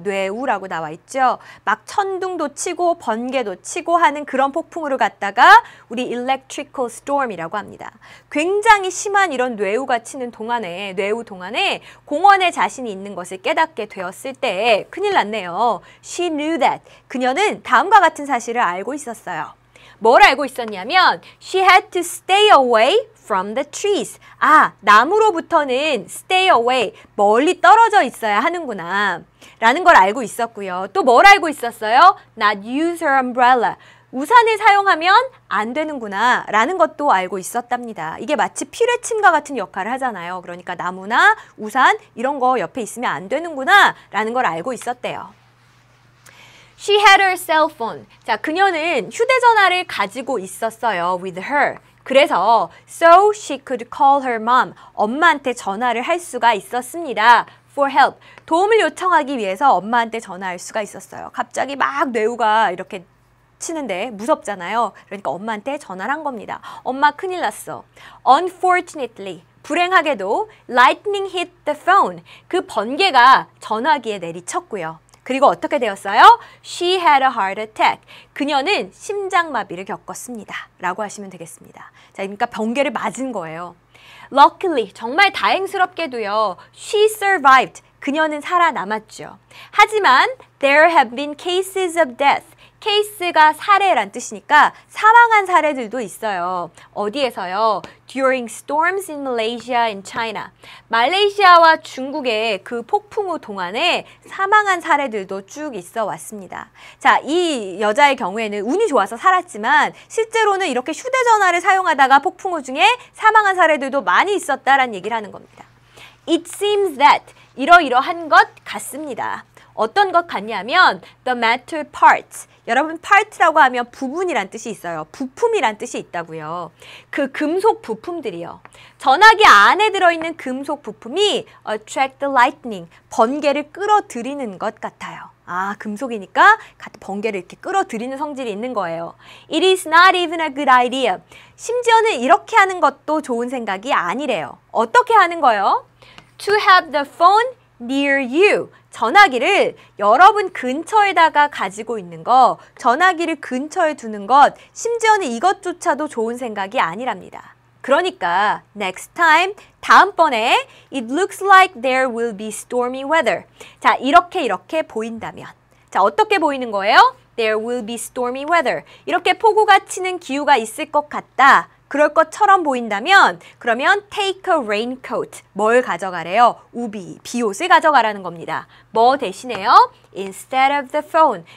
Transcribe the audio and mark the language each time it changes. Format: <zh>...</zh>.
<ko>뇌우라고 나와 있죠. 막 천둥도 치고 번개도 치고 하는 그런 폭풍으로 갔다가 우리</ko> <en>electrical storm</en> <ko>이라고 합니다. 굉장히 심한 이런 뇌우가 치는 동안에 뇌우 동안에 공원에 자신이 있는 것을 깨닫게 되었을 때 큰일 났네요.</ko> <en>She knew that.</en> <ko>그녀는 다음과 같은 사실을 알고 있었어요. 뭘 알고 있었냐면</ko> <en>she had to stay away from the trees.</en> <ko>아, 나무로부터는</ko> <en>stay away,</en> <ko>멀리 떨어져 있어야 하는구나 라는 걸 알고 있었고요. 또 뭘 알고 있었어요?</ko> <en>Not use her umbrella.</en> <ko>우산을 사용하면 안 되는구나 라는 것도 알고 있었답니다. 이게 마치 피뢰침과 같은 역할을 하잖아요. 그러니까 나무나 우산 이런 거 옆에 있으면 안 되는구나 라는 걸 알고 있었대요.</ko> <en>She had her cell phone.</en> <ko>자, 그녀는 휴대전화를 가지고 있었어요.</ko> <en>With her.</en> <ko>그래서</ko> <en>so she could call her mom.</en> <ko>엄마한테 전화를 할 수가 있었습니다.</ko> <en>For help.</en> <ko>도움을 요청하기 위해서 엄마한테 전화할 수가 있었어요. 갑자기 막 뇌우가 이렇게 치는데 무섭잖아요. 그러니까 엄마한테 전화를 한 겁니다. 엄마 큰일 났어. Unfortunately. 불행하게도</ko> <en>lightning hit the phone.</en> <ko>그 번개가 전화기에 내리쳤고요. 그리고 어떻게 되었어요?</ko> <en>She had a heart attack.</en> <ko>그녀는 심장마비를 겪었습니다. 라고 하시면 되겠습니다. 자, 그러니까 번개를 맞은 거예요. Luckily, 정말 다행스럽게도요.</ko> <en>She survived.</en> <ko>그녀는 살아남았죠. 하지만</ko> <en>there have been cases of death.</en> <ko>케이스가 사례란 뜻이니까 사망한 사례들도 있어요. 어디에서요?</ko> <en>During storms in Malaysia and China.</en> <ko>말레이시아와 중국의 그 폭풍우 동안에 사망한 사례들도 쭉 있어 왔습니다. 자, 이 여자의 경우에는 운이 좋아서 살았지만 실제로는 이렇게 휴대전화를 사용하다가 폭풍우 중에 사망한 사례들도 많이 있었다라는 얘기를 하는 겁니다.</ko> <en>It seems that</en> <ko>이러이러한 것 같습니다. 어떤 것 같냐면</ko> <en>the metal parts.</en> <ko>여러분 part라고 하면 부분이란 뜻이 있어요. 부품이란 뜻이 있다고요. 그 금속 부품들이요. 전화기 안에 들어있는 금속 부품이</ko> <en>attract the lightning.</en> <ko>번개를 끌어들이는 것 같아요. 아, 금속이니까 번개를 이렇게 끌어들이는 성질이 있는 거예요.</ko> <en>It is not even a good idea.</en> <ko>심지어는 이렇게 하는 것도 좋은 생각이 아니래요. 어떻게 하는 거예요?</ko> <en>To have the phone near you.</en> <ko>전화기를 여러분 근처에다가 가지고 있는 거, 전화기를 근처에 두는 것, 심지어는 이것조차도 좋은 생각이 아니랍니다. 그러니까</ko> <en>next time,</en> <ko>다음번에</ko> <en>it looks like there will be stormy weather.</en> <ko>자, 이렇게 보인다면. 자, 어떻게 보이는 거예요?</ko> <en>There will be stormy weather.</en> <ko>이렇게 폭우가 치는 기후가 있을 것 같다. 그럴 것처럼 보인다면 그러면</ko> <en>take a raincoat.</en> <ko>뭘 가져가래요? 우비, 비옷을 가져가라는 겁니다. 뭐 대신에요?</ko> <en>Instead of the phone.</en>